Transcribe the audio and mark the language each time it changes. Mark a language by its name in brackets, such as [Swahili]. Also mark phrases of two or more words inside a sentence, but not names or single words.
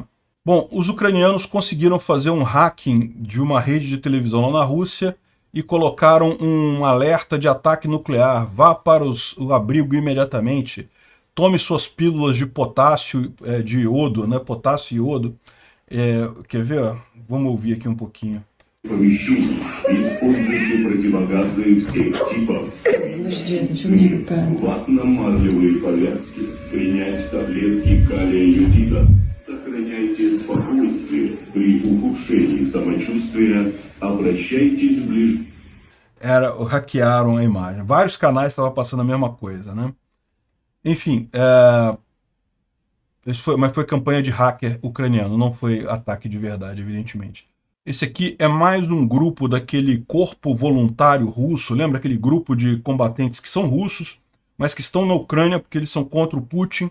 [Portuguese] Bom, os ucranianos conseguiram fazer um hacking de uma rede de televisão lá na Rússia e colocaram um alerta de ataque nuclear. Vá para o abrigo imediatamente. Tome suas pílulas de potássio, de iodo, né? Potássio e iodo. Quer ver? Vamos ouvir aqui um pouquinho. [Russian] Используйте противогазы всех типов. Ватно-мазлевые повязки. Принять таблетки калия йодида. Сохраняйте спокойствие. При ухудшении самочувствия обращайтесь в [Portuguese] hackearam a imagem. Vários canais estavam passando a mesma coisa, né? Enfim, Mas foi campanha de hacker ucraniano, não foi ataque de verdade, evidentemente. Esse aqui é mais um grupo daquele corpo voluntário russo, lembra aquele grupo de combatentes que são russos, mas que estão na Ucrânia porque eles são contra o Putin.